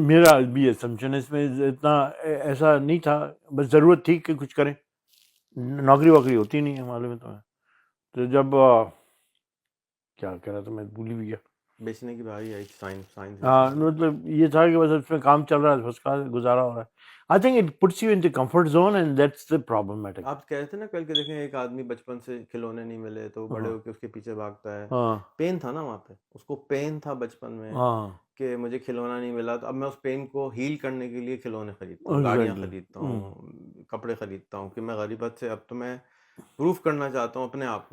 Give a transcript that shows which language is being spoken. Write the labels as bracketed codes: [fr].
[ur] میرا بھی اسمپشن ہے اس میں، اتنا ایسا نہیں تھا، بس ضرورت تھی کہ کچھ کریں. نوکری ووکری ہوتی نہیں ہے معلوم ہے تمہیں. تو جب کیا کہہ رہا تھا میں بھول بھی گیا. بیچنے کی باری آئی، سائنس. ہاں، مطلب یہ تھا کہ بس اس میں کام چل رہا ہے، بس کا گزارا ہو رہا ہے. [en] I think it puts you in the comfort zone and that's the problematic. [ur] آپ کہہ رہے تھے نا کل کہ دیکھیں ایک آدمی بچپن سے کھلونے نہیں ملے تو بڑے ہو کے اس کے پیچھے بھاگتا ہے. ہاں، پین تھا نا وہاں پہ، اس کو پین تھا بچپن میں ہاں، کہ مجھے کھلونا نہیں ملا، تو اب میں اس پین کو ہیل کرنے کے لیے کھلونے خریدتا ہوں، گاڑیاں خریدتا ہوں، کپڑے خریدتا ہوں کہ میں غریبت سے اب تو میں پروف کرنا چاہتا ہوں اپنے آپ.